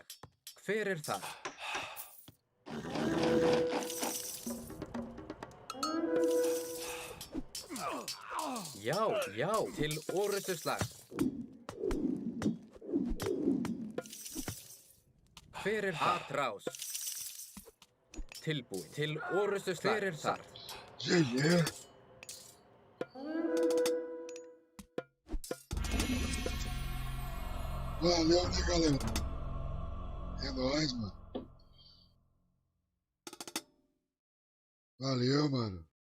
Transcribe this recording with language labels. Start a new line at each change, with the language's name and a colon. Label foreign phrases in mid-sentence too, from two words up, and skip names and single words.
Icelandic: Hver er það? Já. Til orustu slag. Hver er það? Atrás. Tilbúin. Til orustu slag. Hver er það?
Portuguese: Yeah. Valeu, né, galera? É nóis, mano. Valeu, mano.